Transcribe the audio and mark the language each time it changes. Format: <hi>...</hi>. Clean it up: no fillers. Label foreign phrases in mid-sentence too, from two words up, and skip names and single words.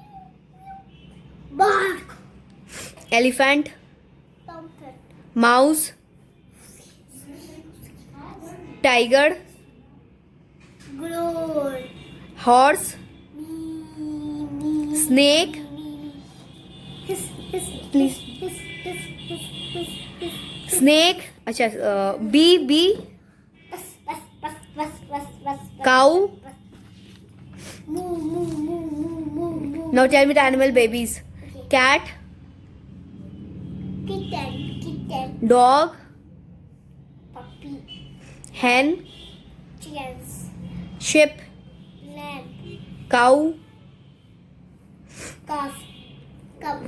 <en>Bark. Elephant. Trumpet. Mouse. Tiger. Growl. Horse. Me. Snake. Hiss. Hiss. Please. Hiss. Hiss. Hiss. Hiss. Hiss. Snake. Acha, bee. Bus. Bus. Bus. Bus. Bus. Bus. Cow. Moo. Moo. Moo. Moo. Moo. Moo. Now tell me the animal babies. Okay. Cat. Kitten. Kitten. Dog. Puppy. Hen. Chickens. Sheep. Lamb. Cow. Calf. Cub.</en>